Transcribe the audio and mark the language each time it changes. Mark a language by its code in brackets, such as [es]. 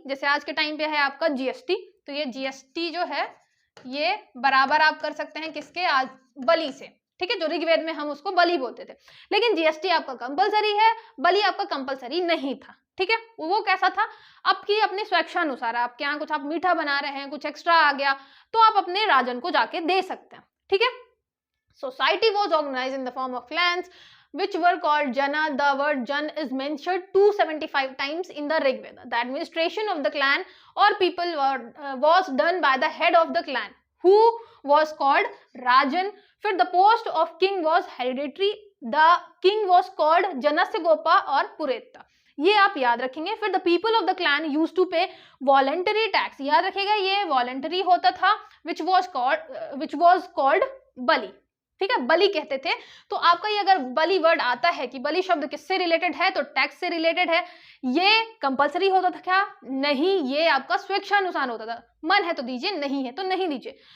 [hi] जैसे आज के टाइम पे है आपका जीएसटी, तो ये जीएसटी जो है ये बराबर आप कर सकते हैं किसके, आज बलि से। ठीक है, जो ऋग्वेद में हम उसको बलि बोलते थे। लेकिन जीएसटी आपका कंपलसरी है, बलि आपका कंपलसरी नहीं था। ठीक है, वो कैसा था, आपकी अपनी स्वेच्छा अनुसार, आपके यहाँ कुछ आप मीठा बना रहे हैं, कुछ एक्स्ट्रा आ गया तो आप अपने राजन को जाके दे सकते हैं। [en] ठीक है, society was organized in the form of clans which were called jana. The word jan is mentioned 275 times in the Rig Veda. The administration of the clan or people was done by the head of the clan who was called rajan. फिर the post of king was hereditary. The king was called janasya gopa or pureta. [hi] ये आप याद रखेंगे। [en] फिर the people of the clan use to pay voluntary tax, [hi] याद रखेगा ये वॉलंटरी होता था, [en] Which was called bali. [hi] ठीक है, बलि कहते थे। तो आपका ये अगर बलि वर्ड आता है कि बलि शब्द किससे रिलेटेड है, तो टैक्स से रिलेटेड है। ये कंपलसरी होता था क्या, नहीं, ये आपका स्वेच्छानुसार होता था, मन है तो दीजिए, नहीं है तो नहीं दीजिए।